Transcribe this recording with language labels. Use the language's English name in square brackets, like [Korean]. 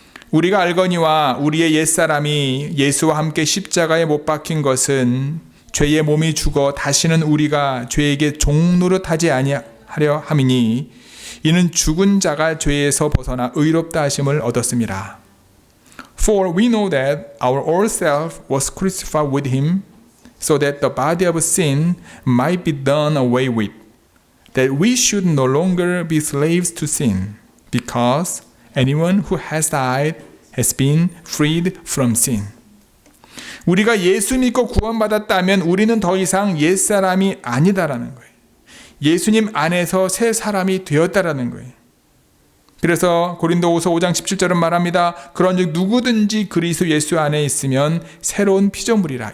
[Korean] 우리가 알거니와 우리의 옛사람이 예수와 함께 십자가에 못 박힌 것은 죄의 몸이 죽어 다시는 우리가 죄에게 종노릇하지 아니하려 함이니 이는 죽은 자가 죄에서 벗어나 의롭다 하심을 얻었음이라. [English] For we know that our old self was crucified with him so that the body of sin might be done away with, that we should no longer be slaves to sin, because anyone who has died has been freed from sin. [Korean] 우리가 예수 믿고 구원받았다면 우리는 더 이상 옛사람이 아니다라는 거예요. 예수님 안에서 새 사람이 되었다라는 거예요. 그래서 고린도후서 5장 17절은 말합니다. 그런즉 누구든지 그리스도 예수 안에 있으면 새로운 피조물이라.